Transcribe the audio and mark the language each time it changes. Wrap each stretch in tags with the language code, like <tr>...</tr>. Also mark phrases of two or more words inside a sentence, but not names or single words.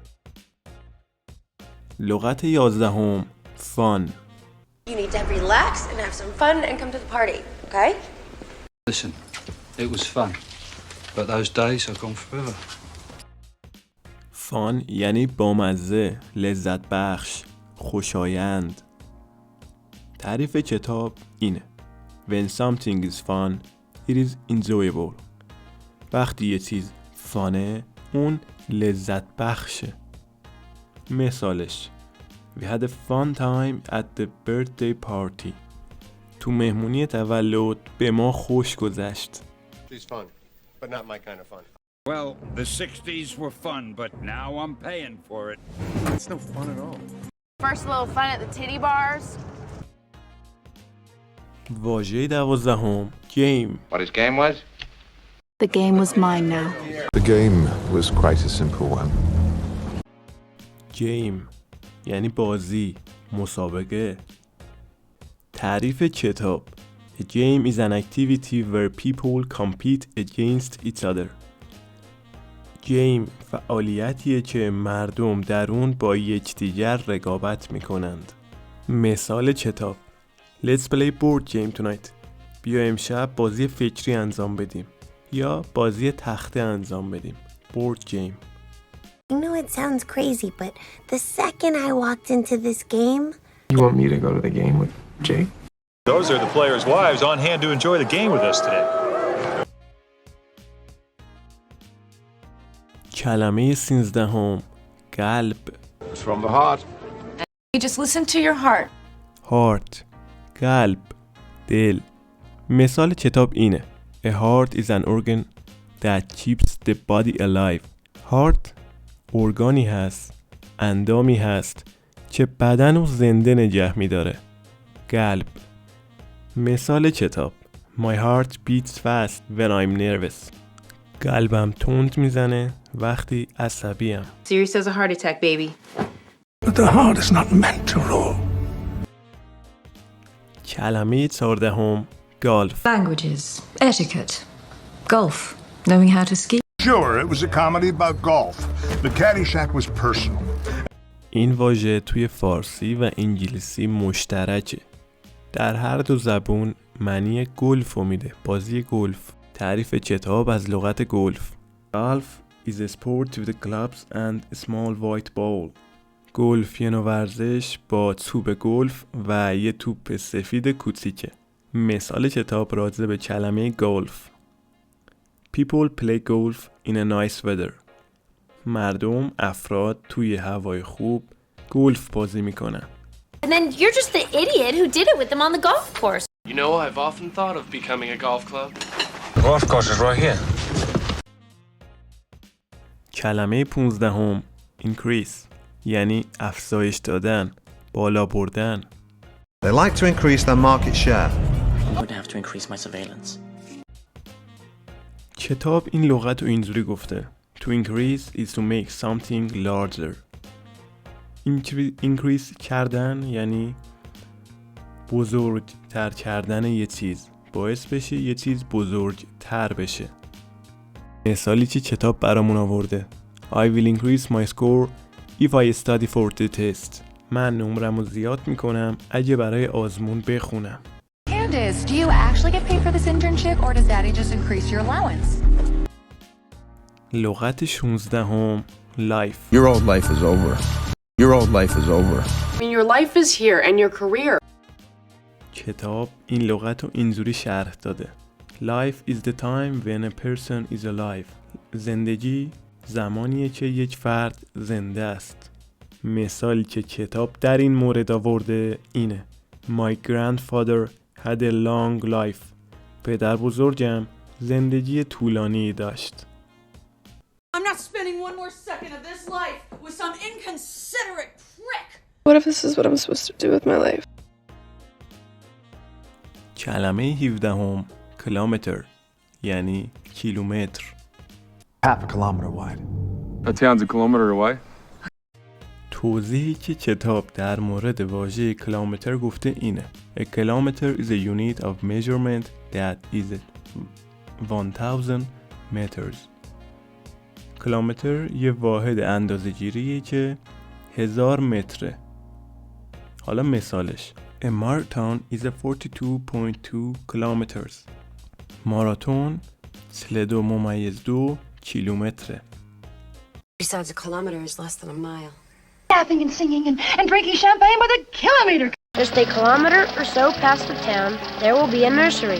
<fa>لغت 11 fun.</fa> <en>You need to relax and have some fun and come to the party, okay? Listen, it was fun, but those days are gone forever.</en> <fa>fun یعنی بامزه، لذت بخش، خوشایند. تعریف کتاب اینه.</fa> <en>When something is fun, it is enjoyable.</en> <fa>وقتی یه چیز فانه، اون لذت بخشه.</fa> <en>مثالش We had a fun time at the birthday party.</en> <fa>تو مهمونی تولد به ما خوش گذشت.</fa> <en>She's fun, but not my kind of fun. Well, the 60s were fun, but now I'm paying for it. It's no fun at all. First little fun at the titty bars.</en> <fa>واژه 12 game.</fa> <en>What his game was? The game was mine now. The game was quite a simple one.</en> <fa>game یعنی بازی، مسابقه. تعریف کتاب</fa> <en>A game is an activity where people compete against each other.</en> <fa>گیم فعالیتیه که مردم در اون با یکدیگر رقابت میکنند. مثال کتاب:</fa> <en>Let's play board game tonight.</en> <fa>بیا امشب بازی فکری انجام بدیم. یا بازی تخته انجام بدیم.</fa> <en>board game. I know it sounds crazy, but the second I walked into this game... You want me to go to the game with Jake? Those are the players' wives on hand to enjoy the game with us today.</en> <fa>کلمه 13 قلب.</fa> <en>It's from the heart. You just listen to your heart.</en> <fa>heart قلب دل. مثال کتاب اینه:</fa> <en>A heart is an organ that keeps the body alive.</en> <fa>heart ارگانی هست، اندامی هست که بدن رو زنده نگه می‌داره. قلب. مثال کتاب:</fa> <en>My heart beats fast when I'm nervous.</en> <fa>قلبم تند میزنه وقتی عصبیم.</fa> <en>Serious as a heart attack, baby. But the heart is not meant to rule.</en> <fa>کلمه 14 golf.</fa> <en>Languages, etiquette, golf, knowing how to ski. Sure, it was a comedy about golf. The Caddyshack was personal.</en> <fa>این واژه توی فارسی و انگلیسی مشترکه. در هر دو زبون معنی گلف رو میده. بازی گلف. تعریف کتاب از لغت گلف:</fa> <en>Golf is a sport with clubs and a small white ball.</en> <fa>گلف یه نوع ورزش با توپ گلف و یه توپ سفید کوچیکه. مثال کتاب راجع به کلمه گلف:</fa> <en>People play golf in a nice weather.</en> <fa>افراد توی هوای خوب گلف بازی میکنن.</fa> <en>And then you're just the idiot who did it with them on the golf course. You know, I've often thought of becoming a golf club. The golf course is right here.</en> <fa>کلمه 15 increase یعنی افزایش دادن، بالا بردن.</fa> <en>They like to increase their market share. I'm going to have to increase my surveillance.</en> <fa>کتاب این لغت رو اینجوری گفته:</fa> <en>To increase is to make something larger.</en> <fa>increase کردن یعنی بزرگتر کردن یه چیز، باعث بشه یه چیز بزرگتر بشه. مثالی که کتاب برامون آورده:</fa> <en>I will increase my score if I study for the test.</en> <fa>من نمرم رو زیاد میکنم اگه برای آزمون بخونم.</fa> <en>Candace, do you actually get paid for this internship or does daddy just increase your allowance?</en> <fa>لغت 16 life.</fa> <en>Your old life is over. Your old life is over. I mean, your life is here and your career.</en> <fa>کتاب این لغت رو اینجوری شرح داده:</fa> <en>Life is the time when a person is alive.</en> <fa>زندگی زمانیه که یک فرد زنده است. مثالی که کتاب در این مورد آورده اینه:</fa> <en>My grandfather had a long life.</en> <fa>پدر بزرگم زندگی طولانی داشت.</fa> <en>I'm not spending one more second of this life with some inconsiderate prick. What if this is what I'm supposed to do with my life?</en> <fa>کلمه 17 kilometer یعنی کیلومتر.</fa> <en>Half a kilometer wide. A town's a kilometer away.</en> <fa>توضیحی که کتاب در مورد واژه کیلومتر گفته اینه:</fa> <en>A kilometer is a unit of measurement that is 1000 meters.</en> <fa>کیلومتر یه واحد اندازه‌گیریه که 1000 متره. حالا مثالش:</fa> <en>A marathon is a 42.2 kilometers.</en> <fa>ماراتون 42.2 کیلومتره.</fa> <en>Besides, a kilometer is less than a mile. Laughing and singing and drinking champagne by the kilometer. Just a kilometer or so past the town, there will be a nursery.</en>